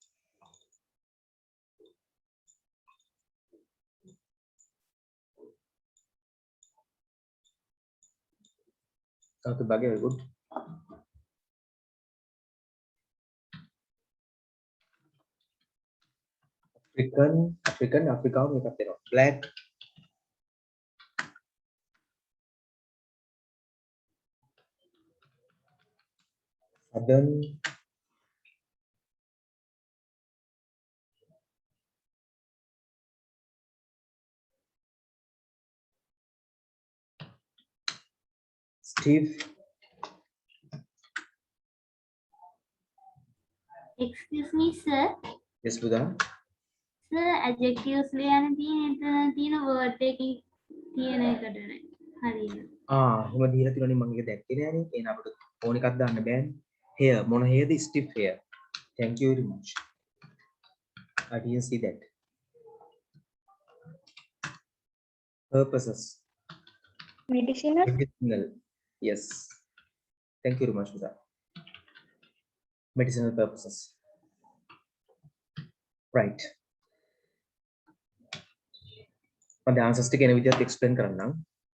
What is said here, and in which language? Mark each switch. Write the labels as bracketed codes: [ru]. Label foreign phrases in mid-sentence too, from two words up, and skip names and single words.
[en] Okay, very good. [si] Africa මේකත් එනවා. [en] Black. Southern. Steve. Excuse me, sir. Yes, Buddha. Sir, adjectives [si] ලියන්න තියෙන word එකකින් තියෙන එකට නෑ. හරියට. එහෙම දීලා තියෙනවනේ මම ඒක දැක්කේ නෑනේ. එහෙනම් අපිට ඕන එකක් දාන්න බෑනේ. Hair. මොන hairද? [en] Stiff hair. Thank you very much. I didn't see that. Purposes. Medicinal. Medicinal. Yes. Thank you very much for that. Medicinal purposes. Right. [si] මම answers ටික එන විදිහට explain කරන්නම්.